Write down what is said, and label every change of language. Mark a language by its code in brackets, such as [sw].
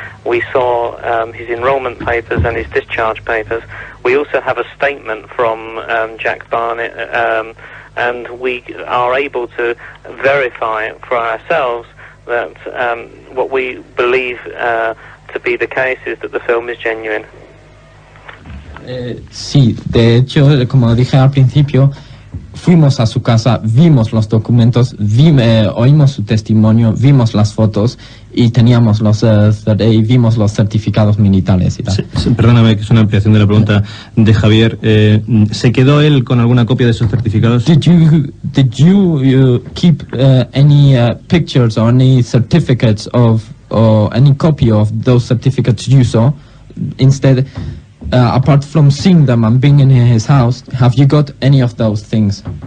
[en] We saw his enrollment papers and his discharge papers. We also have a statement from Jack Barnett, and we are able to verify for ourselves that what we believe to be the case is that the film is genuine. [es] Sí, de hecho, como dije al principio, fuimos a su casa, vimos los documentos, oímos su testimonio, vimos las fotos y teníamos vimos los certificados militares y tal. Sí, perdóname, que es una ampliación de la pregunta de Javier. ¿Se quedó él con alguna copia de esos certificados? [en] Did you keep any pictures or any certificates or any copy of those certificates you saw? Instead, apart from seeing them and being in his house, have you got any of those things?